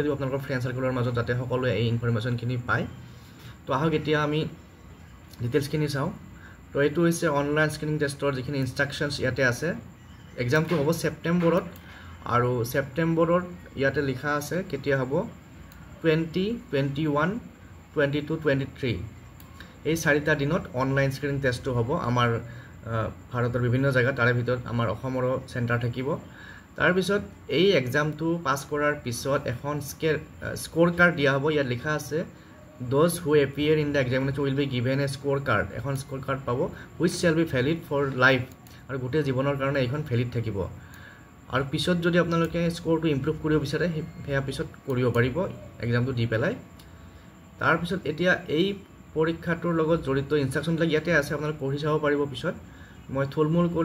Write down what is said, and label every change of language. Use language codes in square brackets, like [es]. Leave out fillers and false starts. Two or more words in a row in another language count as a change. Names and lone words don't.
[as] দিব আপোনালোকৰ [en] friend circle [as] মাজত যাতে সকলোৱে এই ইনফৰমেশ্যনখিনি পায় তো আহক এতিয়া আমি ডিটেইলছখিনি চাওঁ তো এইটো হৈছে [en] online screening test [as] যিখিনি ইনষ্ট্ৰাকশ্যনছ ইয়াতে আছে এক্সামটো হ'ব ছেপ্টেম্বৰত আৰু ছেপ্টেম্বৰত ইয়াতে লিখা আছে কেতিয়া হ'ব 20, 21, 22, 23 এই চাৰিটা দিনত [en] online screening test [as] হ'ব আমাৰ ভাৰতৰ বিভিন্ন জায়গা তাৰে ভিতৰত আমাৰ অসমৰো চেণ্টাৰ থাকিব তাৰপিছত এই এক্সামটো পাছ কৰাৰ পিছত এখন [en] score card [as] দিয়া হ'ব ইয়াত লিখা আছে [en] those who appear in the examination will be given a score card [as] এখন [en] score card [as] পাব [en] which shall be valid for life [as] আৰু গোটেই জীৱনৰ কাৰণে এইখন ভেলিড থাকিব আৰু পিছত যদি আপোনালোকে স্ক'ৰটো ইমপ্ৰুভ কৰিব বিচাৰে সেয়া পিছত কৰিব পাৰিব এক্সামটো দি পেলাই তাৰপিছত এতিয়া এই পৰীক্ষাটোৰ লগত জড়িত ইনষ্ট্ৰাকশ্যনবিলাক ইয়াতে আছে আপোনালোকে পঢ়ি চাব পাৰিব পিছত মই থুলমূল কৰি